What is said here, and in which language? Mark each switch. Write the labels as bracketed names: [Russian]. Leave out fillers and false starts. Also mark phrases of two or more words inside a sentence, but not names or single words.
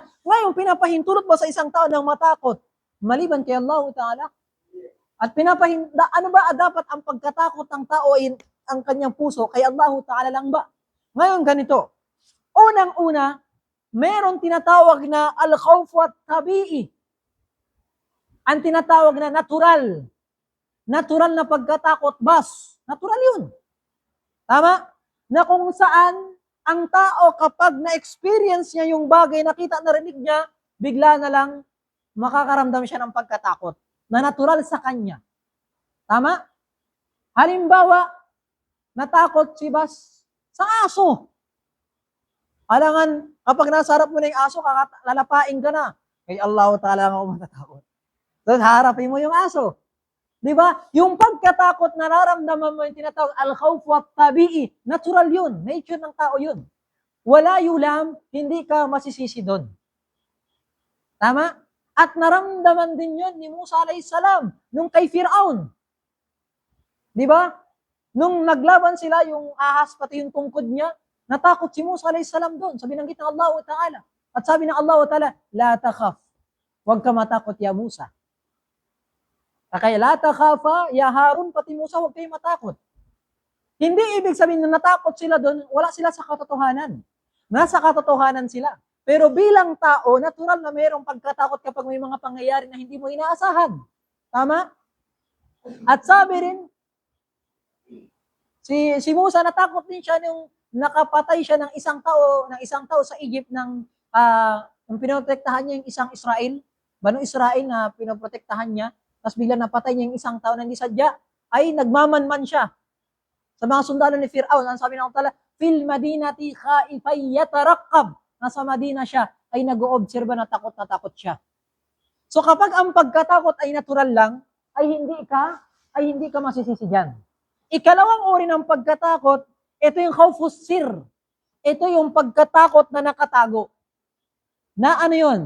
[Filipino] Ngayon, pinapahintulot mo sa isang tao ng matakot, maliban kay Allah Ta'ala. At ano ba dapat ang pagkatakot ng tao ay ang kanyang puso kay Allah Ta'ala lang ba? Ngayon, ganito. Unang-una, meron tinatawag na [Arabic] al-khawf at tabi'i. [Filipino] Ang tinatawag na natural. Natural na pagkatakot, bas. Natural yun. Tama? Na kung saan ang tao kapag na-experience niya yung bagay, nakita, narinig niya, bigla na lang makakaramdam siya ng pagkatakot na natural sa kanya. Tama? Halimbawa, natakot si Bas sa aso. Alangan, kapag nasa harap mo na yung aso, lalapain ka na. Kay Allah Ta'ala lang ako matatakot. So, harapin mo yung aso. Di ba? Yung pagkatakot na nararamdaman mo yung tinatawag [Arabic] al-khawf wa tabi'i, [Filipino] natural yun. Nature ng tao yun. Wala yulam, hindi ka masisisi doon. Tama? At naramdaman din yun ni Musa [Arabic] alayhis salam [Filipino] nung kay Fir'aun. Di ba? Nung naglaban sila, yung ahas pati yung tungkod niya, natakot si Musa [Arabic] alayhis salam [Filipino] doon. Sabi ng Allah Ta'ala. At sabi ng Allah Ta'ala, [Arabic] la takhaf. [Filipino] Huwag ka matakot [Arabic] ya Musa. [Filipino] Kaya [Arabic] la takhafa, ya Harun, [Filipino] pati Musa, huwag kayo matakot. Hindi ibig sabihin na natakot sila doon, wala sila sa katotohanan. Nasa katotohanan sila. Pero bilang tao, natural na mayroong pagkatakot kapag may mga pangyayari na hindi mo inaasahan. Tama? At sabi rin, si Musa natakot din siya nung nakapatay siya ng isang tao sa Egypt nung pinoprotektahan niya yung isang Israel, Banu Israel na pinoprotektahan niya. Tapos bigla napatay niya yung isang tao na hindi sadya, ay nagmamanman siya. Sa mga sundalo ni Fir'aun, ang sabi ng Allah, [Arabic] fil madinati khaifay yataraqqab. [Filipino] Nasa Madina siya, ay nag-oobserba na takot siya. So kapag ang pagkatakot ay natural lang, ay hindi ka masisisi dyan. Ikalawang uri ng pagkatakot, ito yung [Arabic] khawfus sir. [Filipino] Ito yung pagkatakot na nakatago. Na ano yun?